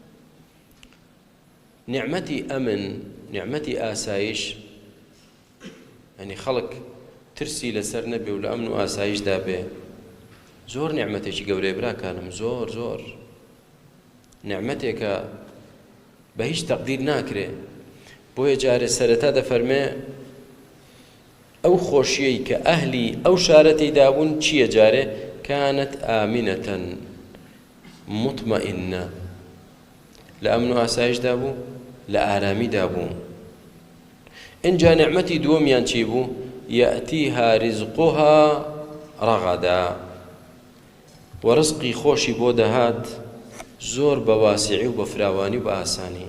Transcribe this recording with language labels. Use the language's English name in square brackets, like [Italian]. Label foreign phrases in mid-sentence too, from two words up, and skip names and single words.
[Central Kurdish] نعمەتی ئەمن، نعمەتی ئاسایش، یعنی خەڵک ترسی لەسەر نەبێ و لە ئەمن و ئاسایشدا بێ، زۆر نعمەتێکی گەورەیە براکانم، زۆر نعمەتێکە بە هیچ تەقدیر ناکرێ. بۆیە جارێ سەرەتا دەفەرمێ ئەو خۆشیەی کە ئەهلی ئەو شارەتی دابوون چییە؟ [Arabic] جارێ كانت آمنة مطمئنة، [Central Kurdish] لە ئەمن و ئاسایشدا بوو، لە ئارامیدا بوو. اینجا نعمەتی دووەمیان چی بوو؟ [Arabic] یەئتیها ریزقها ڕەغەدا، [Central Kurdish] وەرزقی خۆشی بۆ دەهات زۆر بە واسعی و بە فراوانی و بە ئاسانی.